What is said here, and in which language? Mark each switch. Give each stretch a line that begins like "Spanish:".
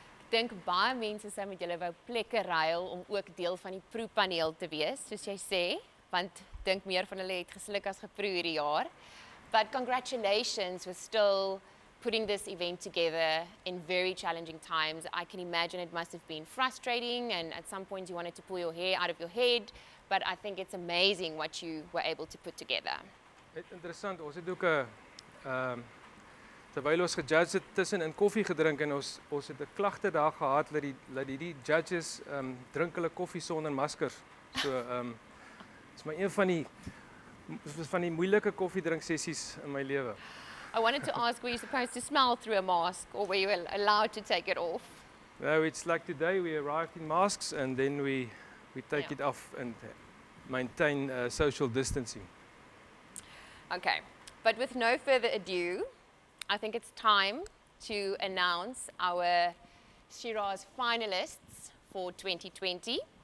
Afrikaans: Ek dink baie mense sou met julle wou plekke ruil om ook deel van die proepaneel te wees, soos jy sê, want dink meer van hulle het gesluk as geproe hierdie jaar.
English: But congratulations with still putting this event together in very challenging times. I can imagine it must have been frustrating, and at some point you wanted to pull your hair out of your head, but I think it's amazing what you were able to put together.
Afrikaans: Interessant, ons het ook terwyl ons gejudge het tussen in koffie gedrink, en ons het 'n klagte daar gehad dat die judges drink hulle koffie sonder maskers. So is maar een van die moeilike koffiedrink sessies in my lewe.
English: I wanted to ask, were you supposed to smell through a mask, or were you allowed to take it off? No, it's like today we arrived in masks, and then we take it off and maintain social distancing. Okay, but with no further ado, I think it's time to announce our SHIRAZ finalists for 2020.